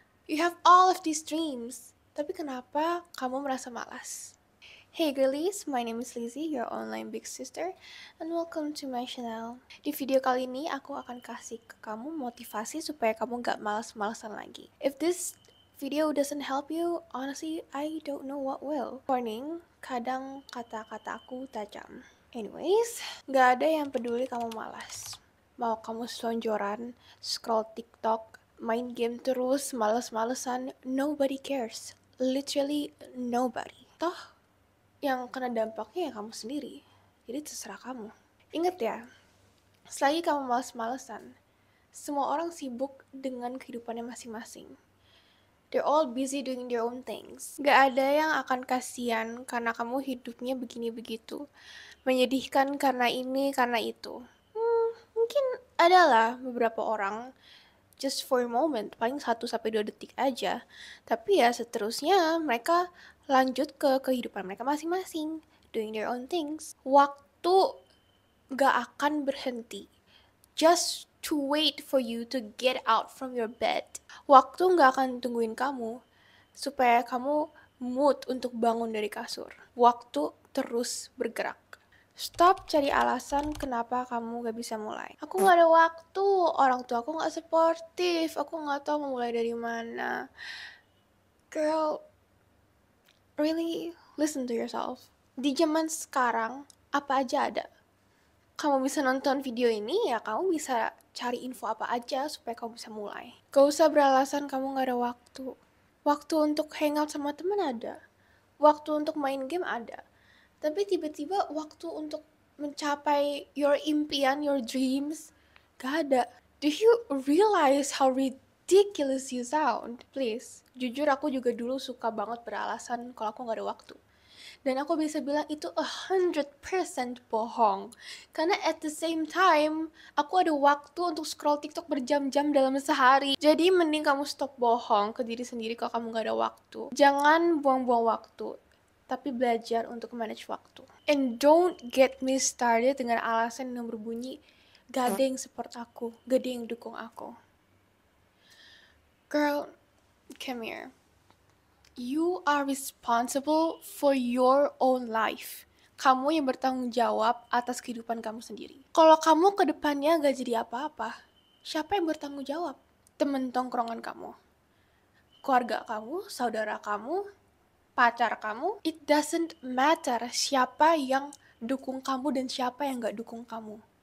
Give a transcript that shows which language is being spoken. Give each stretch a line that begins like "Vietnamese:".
English: You have all of these dreams.
Indonesian: Tapi kenapa kamu merasa malas?
English: Hey girlies, my name is Lizzie, your online big sister, and welcome to my channel.
Indonesian: Di video kali ini aku akan kasih ke kamu motivasi supaya kamu gak malas-malasan lagi.
English: If this video doesn't help you, honestly, I don't know what will.
Indonesian: Warning, kadang kata-kata aku tajam. Anyways, gak ada yang peduli kamu malas. Mau kamu selonjoran, scroll TikTok, main game terus, males-malesan,
English: nobody cares. Literally nobody.
Indonesian: Toh, yang kena dampaknya ya kamu sendiri. Jadi terserah kamu. Ingat ya, selagi kamu males-malesan, semua orang sibuk dengan kehidupannya masing-masing.
English: They're all busy doing their own things.
Indonesian: Gak ada yang akan kasihan karena kamu hidupnya begini begitu. Menyedihkan karena ini, karena itu. Mungkin adalah beberapa orang
English: just for a moment,
Indonesian: paling 1-2 detik aja. Tapi ya seterusnya mereka lanjut ke kehidupan mereka masing-masing,
English: doing their own things.
Indonesian: Waktu gak akan berhenti,
English: just to wait for you to get out from your bed.
Indonesian: Waktu gak akan tungguin kamu, supaya kamu mood untuk bangun dari kasur. Waktu terus bergerak. Stop cari alasan kenapa kamu gak bisa mulai. Aku gak ada waktu, orang tua aku gak supportive, aku gak tahu mau mulai dari mana.
English: Girl, really listen to yourself.
Indonesian: Di zaman sekarang, apa aja ada. Kamu bisa nonton video ini, ya kamu bisa cari info apa aja supaya kamu bisa mulai. Gak usah beralasan kamu gak ada waktu. Waktu untuk hangout sama temen ada. Waktu untuk main game ada. Tapi tiba-tiba waktu untuk mencapai your impian,
English: your dreams,
Indonesian: gak ada.
English: Do you realize how ridiculous you sound?
Indonesian: Please, jujur aku juga dulu suka banget beralasan kalau aku gak ada waktu. Dan aku bisa bilang itu 100% bohong. Karena
English: at the same time,
Indonesian: aku ada waktu untuk scroll TikTok berjam-jam dalam sehari. Jadi mending kamu stop bohong ke diri sendiri kalau kamu gak ada waktu. Jangan buang-buang waktu, tapi belajar untuk manage waktu.
English: And don't get me started
Indonesian: dengan alasan yang berbunyi, gak ada yang support aku, gak ada yang dukung aku.
English: Girl, come here. You are responsible for your own life.
Indonesian: Kamu yang bertanggung jawab atas kehidupan kamu sendiri. Kalau kamu ke depannya gak jadi apa-apa, siapa yang bertanggung jawab? Temen tongkrongan kamu, keluarga kamu, saudara kamu, pacar kamu.
English: It doesn't matter
Indonesian: siapa yang dukung kamu dan siapa yang gak dukung kamu.